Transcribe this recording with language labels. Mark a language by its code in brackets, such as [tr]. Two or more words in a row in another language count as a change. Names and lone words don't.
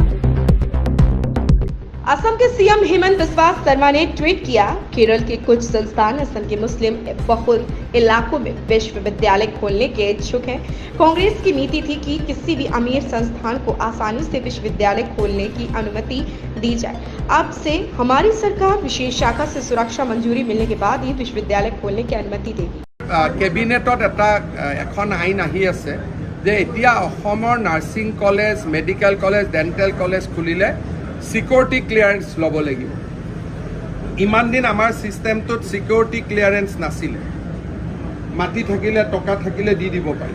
[hi] असम के सीएम हेमंत बिस्वा शर्मा ने ट्वीट किया, केरल के कुछ संस्थान असम के मुस्लिम बहुल इलाकों में विश्वविद्यालय खोलने के इच्छुक हैं। कांग्रेस की नीति थी कि किसी भी अमीर संस्थान को आसानी से विश्वविद्यालय खोलने की अनुमति दी जाए। अब से हमारी सरकार विशेष शाखा से सुरक्षा मंजूरी मिलने के बाद ही विश्वविद्यालय खोलने की अनुमति देगी। [as] কেবিনেটত এখন আইন আহি আছে যে এতিয়া অসমৰ [en] nursing college, medical college, dental college [as] খুলিলে [en] security clearance [as] ল'ব লাগিব। ইমান দিন আমাৰ ছিষ্টেমটোত [en] security clearance [as] নাছিলে, মাটি থাকিলে টকা থাকিলে দি দিব পাৰি।